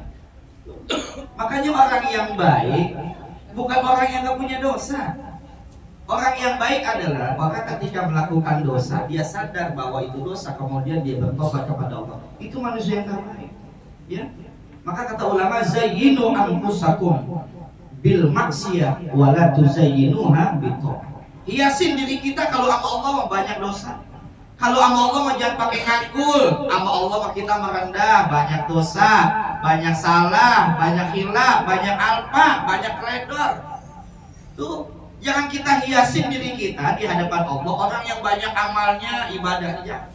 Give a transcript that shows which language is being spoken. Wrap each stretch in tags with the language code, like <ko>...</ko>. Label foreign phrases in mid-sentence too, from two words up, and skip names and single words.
<id>Makanya orang yang baik bukan orang yang gak punya dosa. Orang yang baik adalah orang ketika melakukan dosa dia sadar bahwa itu dosa, kemudian dia bertobat kepada Allah. Itu manusia yang terbaik. Ya. Maka kata ulama,</id> <ar>زينوا أنفسكم بالمعصية ولا تزينوها بالطاعة.</ar> <id>Hiasin diri kita kalau sama Allah banyak dosa. Kalau sama Allah mah jangan pakai ngakul. Sama Allah mah kita merendah, banyak dosa, banyak salah, banyak hilaf, banyak alpa, banyak teledor. Tuh, jangan kita hiasin diri kita di hadapan Allah orang yang banyak amalnya, ibadahnya.</id>